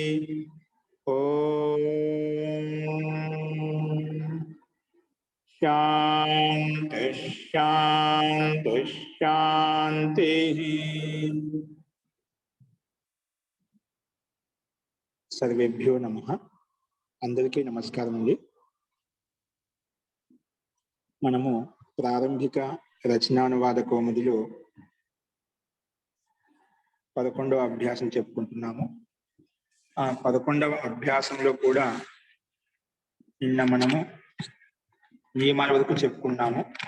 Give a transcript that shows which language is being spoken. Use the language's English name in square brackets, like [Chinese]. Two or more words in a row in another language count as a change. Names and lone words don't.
[Sanskrit] ओम शांति शांति शांति। सर्वेभ्यो नमः। [Telugu] అందరికీ నమస్కారం అండీ। మనము ప్రారంభిక రచనానువాద కౌముదిలో 11వ అభ్యాసం చెప్పుకుంటున్నాము. ఆ 11వ అభ్యాసంలో కూడా నిన్న మనము నియమాల వరకు చెప్పుకున్నాము.